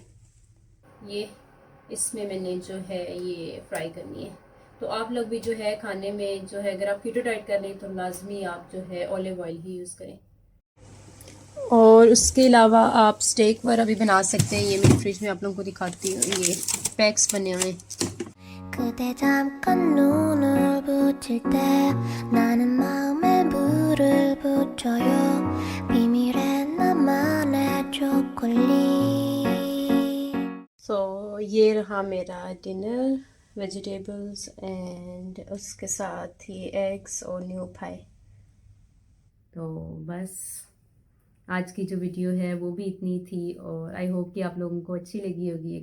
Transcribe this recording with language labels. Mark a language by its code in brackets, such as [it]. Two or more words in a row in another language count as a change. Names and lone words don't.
[hi] ये इसमें मैंने जो है ये फ्राई करनी है। तो आप लोग भी जो है खाने में जो है, अगर आप [en] keto diet [hi] कर रहे हैं तो लाजमी आप जो है [en] olive oil [hi] ही यूज़ करें। और उसके अलावा आप स्टेक वगैरह भी बना सकते हैं। ये मेरी फ्रिज में आप लोगों को दिखाती हूँ, ये पैक्स बने हुए हैं। [ko] 그대 잠깐 눈을 붙일 때 나는 마음에 불을 붙여요. 비밀의 나만의 초콜릿. [hi] So ये रहा मेरा डिनर, [en] vegetables and [hi] उसके साथ ही एग्स और [en] new pie. [hi] तो बस आज की जो वीडियो है वो भी इतनी थी, और [en] I hope [hi] कि आप लोगों को अच्छी लगी होगी।